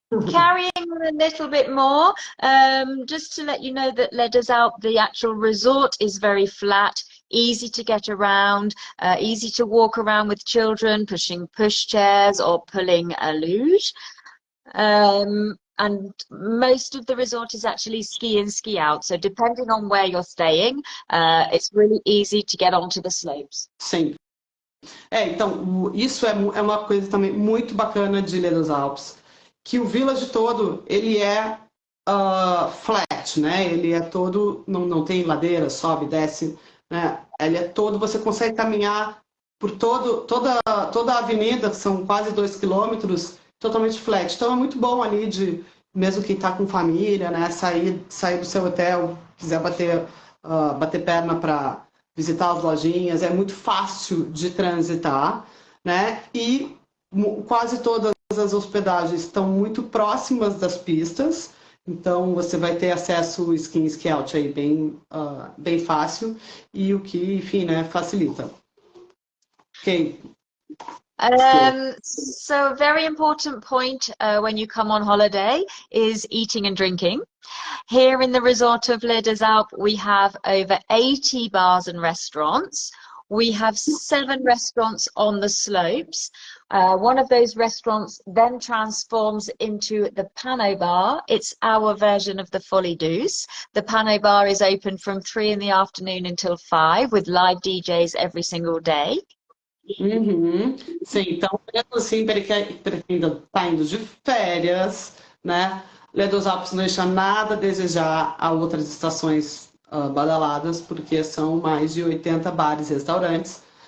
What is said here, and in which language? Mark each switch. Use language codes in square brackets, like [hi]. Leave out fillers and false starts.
[en] Carrying on a little bit more, just to let you know that Les Deux Alpes, the actual resort is very flat, easy to get around, easy to walk around with children, pushing pushchairs or pulling a luge. And most of the resort is actually ski in, ski out. So depending on where you're staying, it's really easy to get onto the slopes. [pt] Sim. Então, isso é uma coisa também muito bacana de Les Deux Alpes, que o village todo, ele é flat, né? Ele é todo, não tem ladeira, sobe, desce, né? Ele é todo, você consegue caminhar por toda a avenida, que são quase 2 quilômetros, totalmente flat. Então é muito bom ali mesmo quem está com família, né? Sair do seu hotel, quiser bater perna para visitar as lojinhas, é muito fácil de transitar, né? E quase todas as hospedagens estão muito próximas das pistas, então você vai ter acesso esqui in, esqui out aí bem fácil, e o que, enfim, né, facilita. Ok. [en] So a very important point when you come on holiday is eating and drinking. Here in the resort of Les Deux Alpes, we have over 80 bars and restaurants. We have 7 restaurants on the slopes. One of those restaurants then transforms into the Panneau Bar. It's our version of the Folie Douce. The Panneau Bar is open from 3 in the afternoon until 5 with live DJs every single day. Uhum. [pt] Sim, então, assim, para quem está indo de férias, né? Les Deux Alpes não deixa nada a desejar a outras estações badaladas, porque são mais de 80 bares e restaurantes.